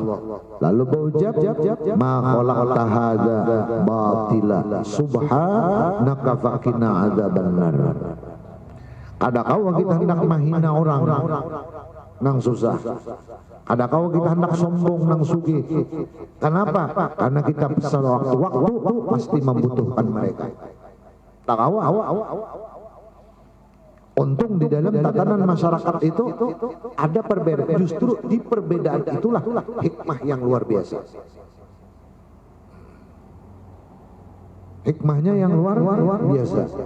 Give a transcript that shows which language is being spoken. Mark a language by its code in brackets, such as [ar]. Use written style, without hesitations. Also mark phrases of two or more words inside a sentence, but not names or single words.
[bjn] Lalu berucap, [ar] ما خلقت هذا باطلا سبحانك فقنا عذاب النار. [bjn] Ada kau kita hendak mahina orang nang susah, ada kau kita hendak sombong nang sugih. Kenapa? Karena kita pesan waktu pasti membutuhkan mereka. Tak kau untung di dalam tatanan masyarakat itu ada perbedaan. Justru di perbedaan itulah hikmah yang luar biasa. Hikmahnya yang luar biasa.